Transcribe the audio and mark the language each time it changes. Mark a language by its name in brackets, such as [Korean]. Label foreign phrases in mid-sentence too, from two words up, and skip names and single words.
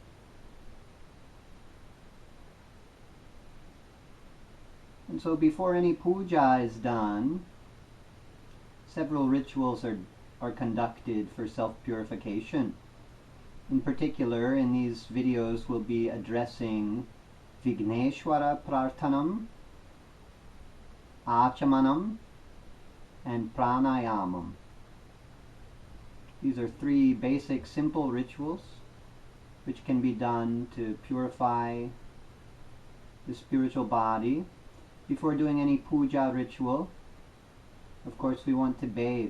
[English] And so before any puja is done, several rituals are conducted for self-purification. In particular, in these videos we'll be addressing [Sanskrit] Vighneshvara prarthanam, [English] achamanam, and pranayamam. These are three basic simple rituals which can be done to purify the spiritual body. Before doing any puja ritual, of course we want to bathe.